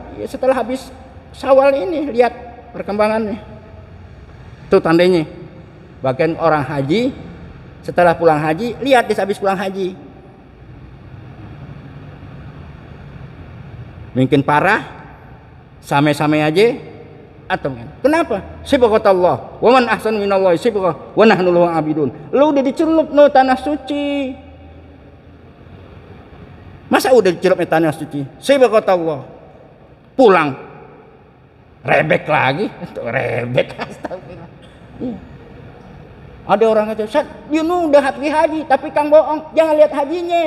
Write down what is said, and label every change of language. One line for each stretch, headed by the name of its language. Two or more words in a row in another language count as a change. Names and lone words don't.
Indonesian: Ya setelah habis Syawal ini, lihat perkembangannya. Itu tandanya. Bahkan orang haji setelah pulang haji, lihat habis pulang haji. Mungkin parah, samai-samai aja, atau kan? Kenapa? Sibghatullah,
Arabic: ومن أحسن من الله صبغة ونحن له عابدون.
Indonesian: Lu udah dicelup no tanah suci. Masa udah dicelup no tanah suci? Sibghatullah. Pulang. Rebek lagi, rebek astagfirullah. Iya. Ada orang kata, "Ustaz, udah haji, tapi Kang bohong, jangan lihat hajinya.